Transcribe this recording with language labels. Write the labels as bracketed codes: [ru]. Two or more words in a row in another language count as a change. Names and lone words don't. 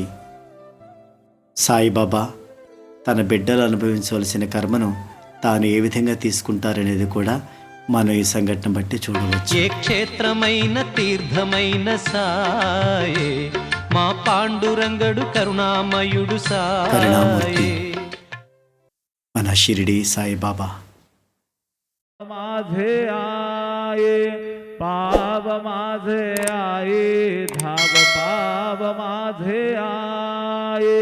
[te] సాయిబాబా తన బిడ్డలు అనుభవించవలసిన కర్మను తాను ఏ విధంగా తీసుకుంటారనేది కూడా మనం ఈ సంఘటన బట్టి చూడవచ్చు. ఏ క్షేత్రమైన తీర్థమైన సాయే, మా పాండురంగడు కరుణామయుడు కరుణామూర్తి మన షిరిడి సాయిబాబా. [mr] माझे आये पाव माझे आये धाव पाव माझे आये.